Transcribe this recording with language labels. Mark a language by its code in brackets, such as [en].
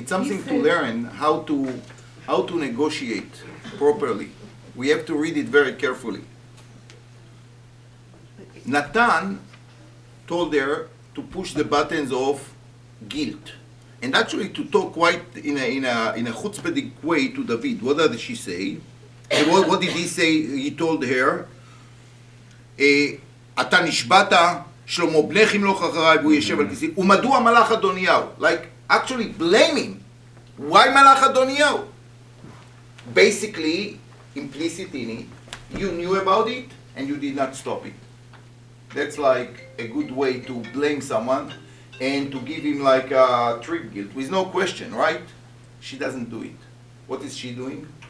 [en] it's something to learn how to negotiate properly. We have to read it very carefully. Natan told her to push the buttons of guilt, and actually to talk quite in a chutzpahdik way to David. What did she say? And what did he say? He told her, [he] "אתה נשבעת, שלמה בנך ימלוך אחריי והוא ישב על כיסאי, ומדוע מלך אדוניהו?" [en] Like actually blaming. Why [he] מלך אדוניהו? [en] Basically, implicit in it, you knew about it and you did not stop it. That's like a good way to blame someone and to give him like a trip guilt with no question, right? She doesn't do it. What is she doing?